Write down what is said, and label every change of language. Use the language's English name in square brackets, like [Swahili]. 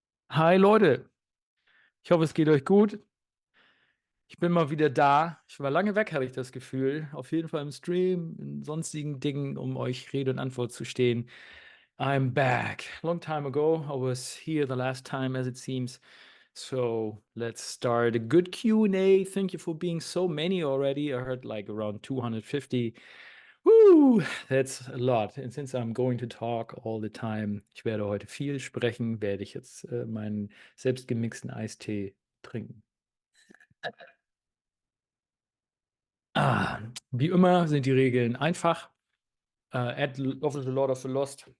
[German] Hi Leute, ich hoffe, es geht euch gut. Ich bin mal wieder da. Ich war lange weg, habe ich das Gefühl. Auf jeden Fall im Stream, in sonstigen Dingen, um euch Rede und Antwort zu stehen. [English] I'm back. Long time ago, I was here the last time, as it seems. So let's start a good Q&A. Thank you for being so many already. I heard like around 250. Woo, that's a lot. And since I'm going to talk all the time, [German] ich werde heute viel sprechen, werde ich jetzt meinen selbstgemixten Eistee trinken. Wie immer sind die Regeln einfach. Add Official Lord of the Lost.